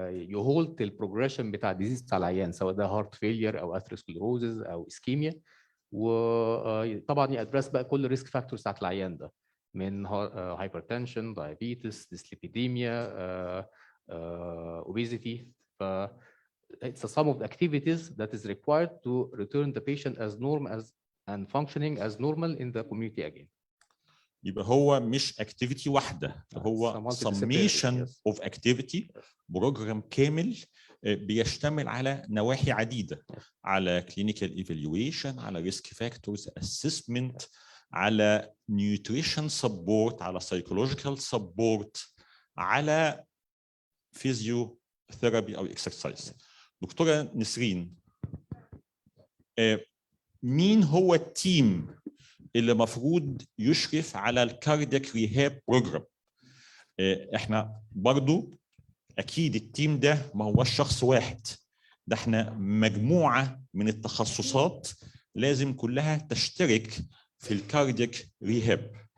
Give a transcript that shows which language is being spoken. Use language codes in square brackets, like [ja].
[ar] يهولت البروجريشن بتاع الديزيز بتاع العيان، سواء ده هارت فيلير او اثيروسكليروزز او اسكيميا، وطبعا يادرس بقى كل الريسك فاكتورز بتاعت العيان ده، من هايبرتنشن، دايابيتس، ديسليبيديميا، obesity. [en] It's a sum of the activities that is required to return the patient as normal and functioning as normal in the community again. [ar] يبقى هو مش اكتيفيتي واحده، هو [en] It's a multidisciplinary, summation yes. of activity، [ar] بروجرام كامل بيشتمل على نواحي عديده، على clinical evaluation، على risk factors assessment، على nutrition support، على psychological support، على physiotherapy او exercise. دكتوره نسرين، مين هو التيم اللي مفروض يشرف على الكاردياك ريهاب بروجرام؟ احنا برضو اكيد التيم ده ما هو شخص واحد، ده احنا مجموعه من التخصصات لازم كلها تشترك في الكاردياك ريهاب.